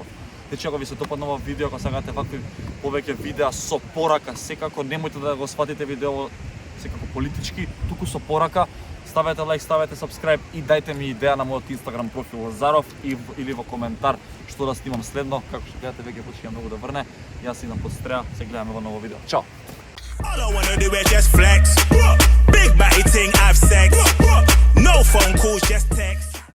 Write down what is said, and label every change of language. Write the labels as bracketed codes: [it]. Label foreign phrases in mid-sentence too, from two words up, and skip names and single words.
[mk] Значи ако ви се допадна ова видео, ако сакате вакви повеќе видеа со порака, секако немојте да го сватите видео секако политички, туку со порака. Ставете лайк, ставете subscribe и дајте ми идеја на мојот Instagram профил Лазаров или во коментар што да снимам следно. Како што гледате, веќе почнува многу да врне. Јас идам под стреа, се гледаме во ново видео. Чао! [en] All I wanna do is just flex. Big body thing, have sex. No phone calls, just text.